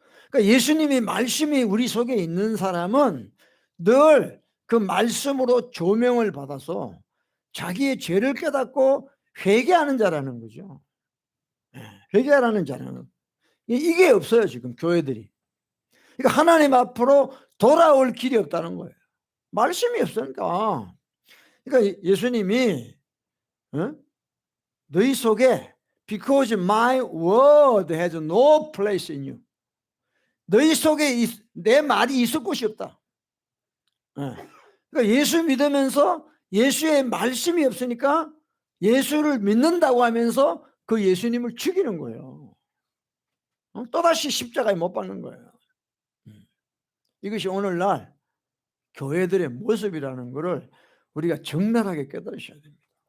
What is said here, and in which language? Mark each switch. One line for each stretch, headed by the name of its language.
Korean: 그러니까 예수님의 말씀이 우리 속에 있는 사람은 늘 그 말씀으로 조명을 받아서 자기의 죄를 깨닫고 회개하는 자라는 거죠. 회개하라는 자라는. 이게 없어요, 지금 교회들이. 그러니까 하나님 앞으로 돌아올 길이 없다는 거예요. 말씀이 없으니까. 그러니까 예수님이 너희 속에
English: because my word has no place in you.
Korean: 너희 속에 내 말이 있을 곳이 없다. 그러니까 예수 믿으면서 예수의 말씀이 없으니까 예수를 믿는다고 하면서 그 예수님을 죽이는 거예요. 또다시 십자가에 못 박는 거예요. 이것이 오늘날 교회들의 모습이라는 것을 우리가 적나라하게 깨달으셔야 됩니다.